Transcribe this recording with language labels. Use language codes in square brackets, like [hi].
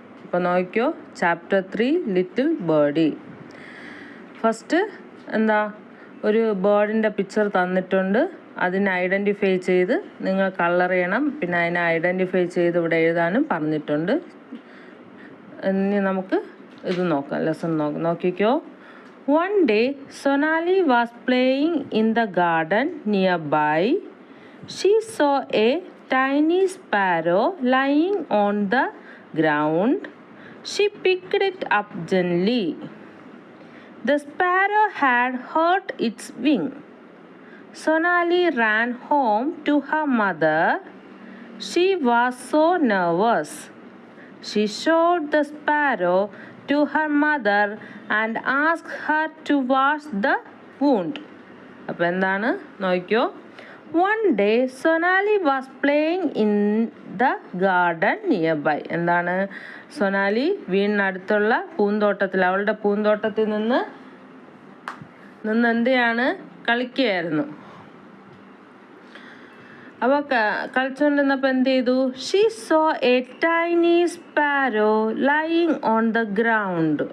[ml] അപ്പോൾ നോക്കിയോ, chapter 3 little birdie. First ഒരു ബേർഡിൻ്റെ പിക്ചർ തന്നിട്ടുണ്ട്. അതിനെ ഐഡൻറ്റിഫൈ ചെയ്ത് നിങ്ങൾ കളർ ചെയ്യണം. പിന്നെ അതിനെ ഐഡൻറ്റിഫൈ ചെയ്ത് ഇവിടെ എഴുതാനും പറഞ്ഞിട്ടുണ്ട്. ഇനി നമുക്ക് ഇത് നോക്കാം, ലെസൺ നോക്കിക്കോ. [en] One day, Sonali was playing in the garden nearby. She saw a tiny sparrow lying on the ground. She picked it up gently. The sparrow had hurt its wing. Sonali ran home to her mother. She was so nervous. She showed the sparrow to her mother and asked her to wash the wound. [ml] അപ്പോൾ എന്താണ് നോക്കിയോ. [en] One day Sonali was playing in the garden nearby. [ml] എന്താണ് സൊനാലി വീടിനടുത്തുള്ള പൂന്തോട്ടത്തിൽ, അവളുടെ പൂന്തോട്ടത്തിൽ നിന്ന് എന്തെയാണ് കളിക്കുകയായിരുന്നു. അപ്പോൾ കളിച്ചുകൊണ്ടിരുന്നപ്പോൾ എന്ത് ചെയ്തു? [en] She saw a tiny sparrow lying on the ground.